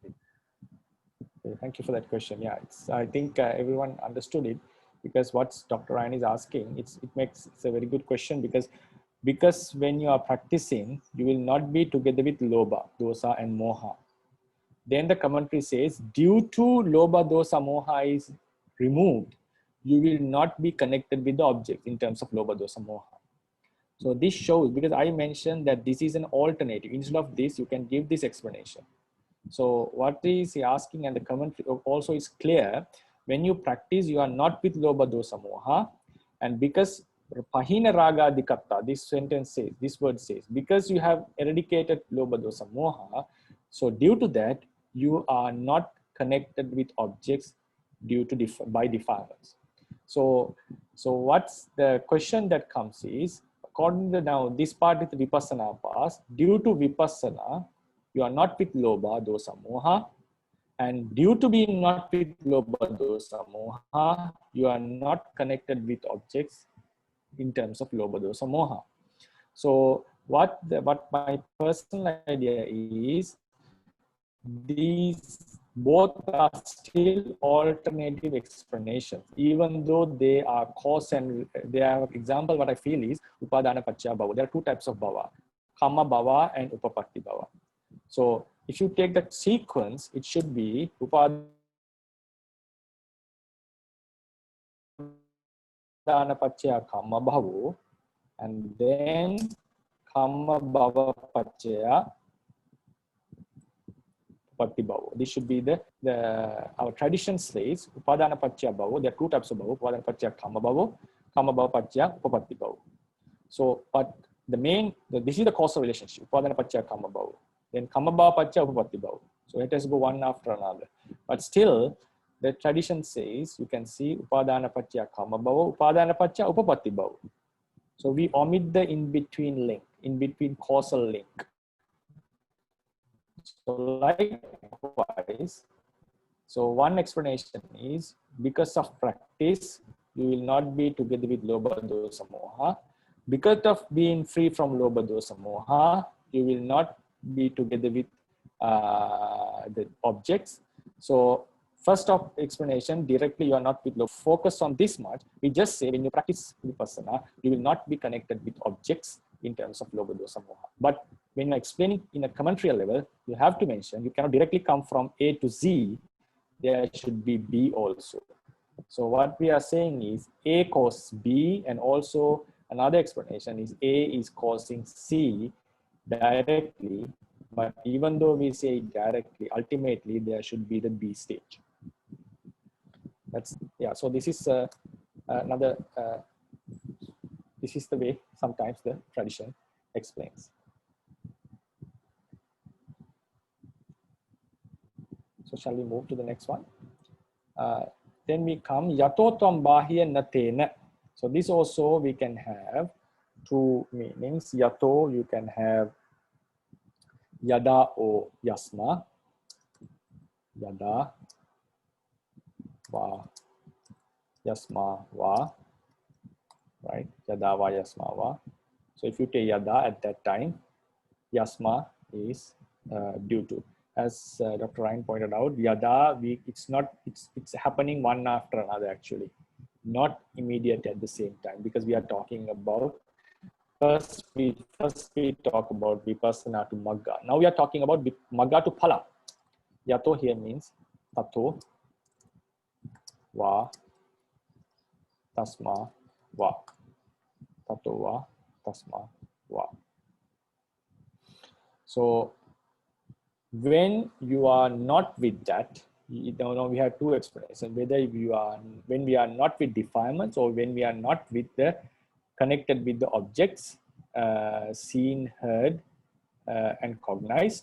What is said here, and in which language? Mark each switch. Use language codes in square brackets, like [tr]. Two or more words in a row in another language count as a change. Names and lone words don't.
[en] Okay, thank you for that question. Yeah, I think everyone understood it, because what Dr. Ryan is asking, it's a very good question, because when you are practicing, you will not be together with [pi] lobha, dosa, [en] and moha. Then the commentary says, due to [pi] lobha, dosa, moha [en] is removed, you will not be connected with the object in terms of [pi] lobha, dosa, moha. [en] So this shows, because I mentioned that this is an alternative. Instead of this, you can give this explanation. So what is he asking, and the commentary also is clear. When you practice, you are not with [pi] lobha, dosa, moha, [en] and because [pi] pahina raga adikatta, [en] this sentence says, this word says, because you have eradicated [pi] lobha, dosa, moha, [en] so due to that, you are not connected with objects due to by defilements. So what's the question that comes is, according to now this part is the vipassana part, due to vipassana, you are not with [pi] lobha, dosa, moha, [en] and due to being not with [pi] lobha, dosa, moha, [en] you are not connected with objects in terms of [pi] lobha, dosa, moha. [en] So what my personal idea is, these both are still alternative explanations, even though they are cause and they are example. What I feel is [pi] upadana paccaya bhava. [en] There are two types of bhava, [pi] kamma bhava [en] and [pi] upapatti bhava. [en] So if you take that sequence, it should be [pi] upadana paccaya kamma bhavo, [en] and then [pi] kamma bhava paccaya upapatti bhavo. [en] This should be our tradition says [pi] upadana paccaya bhavo. [en] There are two types of [pi] bhavo: upadana paccaya kamma bhavo paccaya upapatti bhavo. [en] So, but this is the causal relationship: [pi] upadana paccaya kamma bhavo, then kamma bhava paccaya upapatti bhavo. [en] So let us go one after another. But still, the tradition says, you can see [pi] upadana paccaya kamma bhavo, upadana paccaya upapatti bhavo. [en] So we omit the in-between link, in-between causal link. So likewise, so one explanation is, because of practice, you will not be together with [pi] lobha, dosa, moha. [en] Because of being free from [pi] lobha, dosa, moha, [en] you will not be together with the objects. So first of explanation, directly you are not with lobha. Focus on this much. We just say when you practice vipassana, you will not be connected with objects in terms of [pi] lobha, dosa, moha. [en] But when you're explaining in a commentary level, you have to mention, you cannot directly come from A to Z, there should be B also. So what we are saying is A causes B, and also another explanation is A is causing C directly, but even though we say directly, ultimately there should be the B stage. That's, yeah, so this is another, this is the way sometimes the tradition explains. So shall we move to the next one? Then we come [pi] yato tvam bahya natena. [en] So this also we can have two meanings. Yato, you can have yada or yasma. [pi] Yada va yasma va. Right? Yada va yasma va. [en] So if you take yada at that time, yasma is due to. As Dr. Ryan pointed out, yada, it's happening one after another actually, not immediate at the same time, because we are talking about, first we talk about vipassana to magga. Now we are talking about magga to phala. [pi] Yato [en] here means [pi] tato va tasma va. Tato va tasma va. [en] So when you are not with that, now we have two explanations, whether you are when we are not with defilements or when we are not with the connected with the objects seen, heard, and cognized.